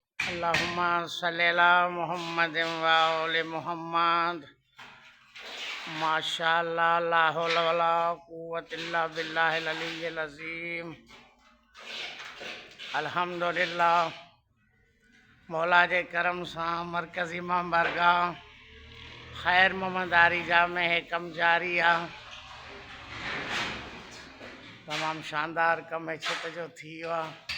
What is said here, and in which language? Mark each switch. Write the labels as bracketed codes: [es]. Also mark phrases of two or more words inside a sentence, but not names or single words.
[ar] اللهم صل على محمد وآل محمد. ما شاء الله، لا حول ولا قوة إلا بالله العلي العظيم. [sd] अल्हम्दुलिल्लाह, मौला जे करम सां मरकज़ी इमाम बारगाह ख़ैर मोहम्मद आरी जामे है कम जारी आहे। तमामु शानदार कम छित जो थी वियो आहे।